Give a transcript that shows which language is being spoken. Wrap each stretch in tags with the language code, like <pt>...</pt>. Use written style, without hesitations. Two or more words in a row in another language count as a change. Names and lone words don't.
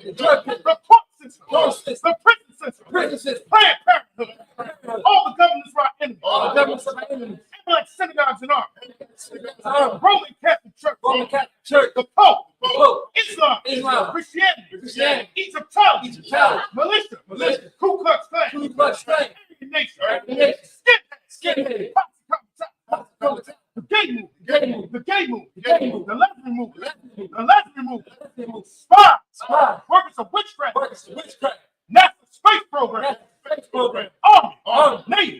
<en>The drug dealers. The court system. Court system. The prison system. Prison system. Planned Parenthood. All the governments of our enemies. All the governments of our enemies. And like synagogues and armies. Roman Roman Catholic Church. Catholic Church. The Pope. The Pope. Islam. Islam. Christianity. Christianity. Egyptology. Egyptology. Militia. Militia. Ku Klux Klan. Ku Klux Klan. Aryan Nation. Aryan Nation. Skinhead. Skinhead. The gay movement. Gay movement. The gay movement. The gay movement. The lesbian movement. The lesbian movement. movement. Spies. Spies. Workers of witchcraft. Workers of witchcraft. NASA space program. Space program. Army. Navy.</en>